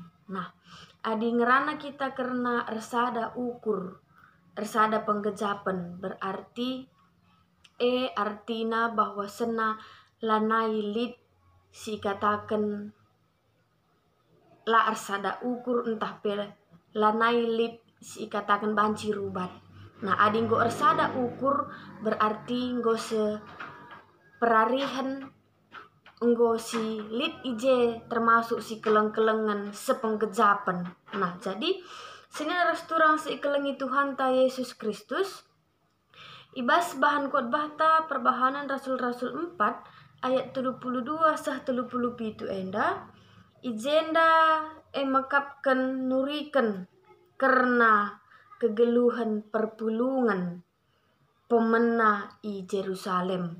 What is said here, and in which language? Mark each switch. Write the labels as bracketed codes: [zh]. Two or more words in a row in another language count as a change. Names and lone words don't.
[btx] Nah adi ngerana kita karena ersada ukur ersada penggejapen berarti artina bahwa sena lanai lit si katakan la ersada ukur entah pele lanai lit si katakan banci rubat. Nah adi nggo ersada ukur berarti nggo se perarihan nggo si lit ije termasuk si keleng-kelengan sepenggejapan. Nah jadi sini harus turang si kelengi Tuhan ta Yesus Kristus ibas bahan khotbah ta perbahanan rasul-rasul 4 ayat 32 sah 37 enda ijenda emakapkan nurikan karena kegeluhan perpulungan pemena i Jerusalem.